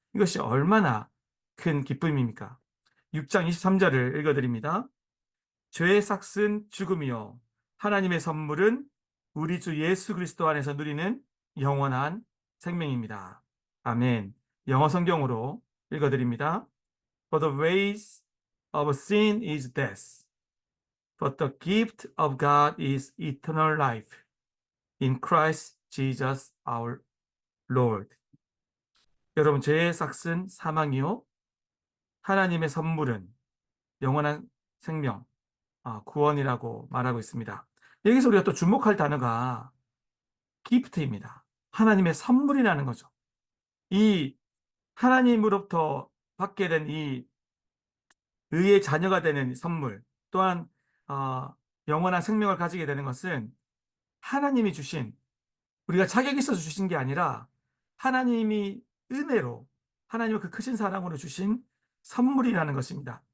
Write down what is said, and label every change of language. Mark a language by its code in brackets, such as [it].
[ko] 이것이 얼마나 큰 기쁨입니까? 6장 23절을 읽어드립니다. 죄의 삭은 죽음이요 하나님의 선물은 우리 주 예수 그리스도 안에서 누리는 영원한 생명입니다. 아멘. 영어 성경으로 읽어드립니다. [en] For the wages of sin is death, but the gift of God is eternal life in Christ Jesus our Lord. [ko] 여러분, 죄의 삭은 사망이요 하나님의 선물은 영원한 생명, 구원이라고 말하고 있습니다. 여기서 우리가 또 주목할 단어가 기프트입니다. 하나님의 선물이라는 거죠. 이 하나님으로부터 받게 된 이 의의 자녀가 되는 선물, 또한 영원한 생명을 가지게 되는 것은 하나님이 주신, 우리가 자격이 있어서 주신 게 아니라 하나님이 은혜로, 하나님의 그 크신 사랑으로 주신 선물이라는 것입니다.